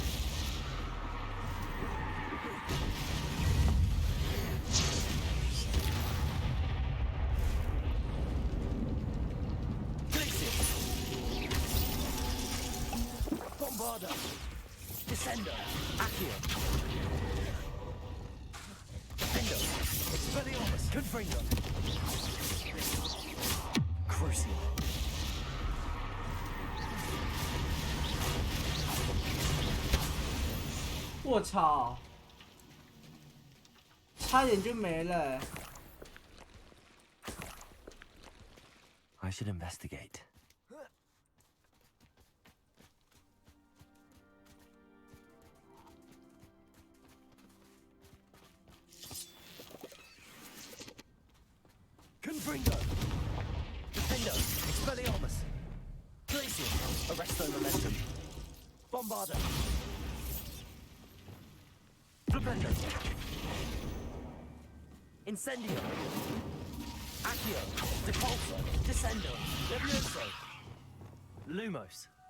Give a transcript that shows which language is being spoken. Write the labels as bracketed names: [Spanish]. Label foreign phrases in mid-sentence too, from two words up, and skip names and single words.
[English] Bombarda. Descender. Accio. Defender. Expelliarmus. Confringo. Crucial. [Chinese] 我操！差点就没了。 [English] I should investigate. Confringo. Defender. Expelliarmus. Glacier. Arresto Momentum. Bombarda. Flipendo. Incendio. Accio. Depulso. Descendo. Levioso. Lumos.